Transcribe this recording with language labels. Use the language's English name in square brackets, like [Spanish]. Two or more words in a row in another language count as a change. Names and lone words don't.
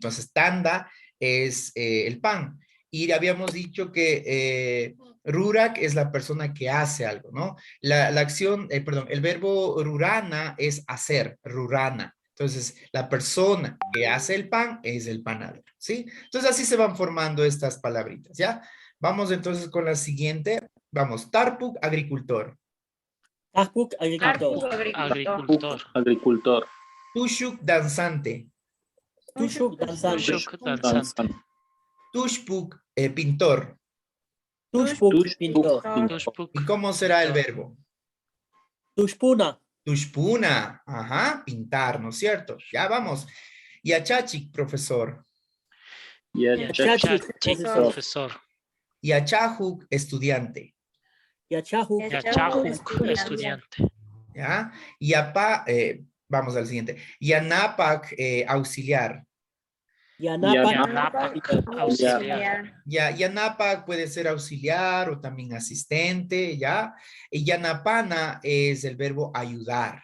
[Spanish] Entonces, tanda es el pan. Y habíamos dicho que rurak es la persona que hace algo, ¿no? La acción, perdón, el verbo rurana es hacer, rurana. Entonces, la persona que hace el pan es el panadero, ¿sí? Entonces, así se van formando estas palabritas, ¿ya? Vamos entonces con la siguiente. Vamos, Tarpuk, agricultor. Tarpuk, agricultor. Agricultor. Agricultor. Tushuk, danzante. Tushuk, danzante. Tushuk danzante. Tushpuk, pintor. Tushpuk, pintor. Tushpuk. ¿Y cómo será el verbo? Tushpuna. Tushpuna, ajá, pintar, ¿no es cierto? Ya vamos. Yachachik, profesor. Yachachik, Profesor. Yachahuk, estudiante. Yachahuk, Yachahuk estudiante. ¿Ya? Vamos al siguiente. Yanapak, auxiliar. Yanapak, Auxiliar. Ya, Yanapak puede ser auxiliar o también asistente, ¿ya? Y Yanapana es el verbo ayudar.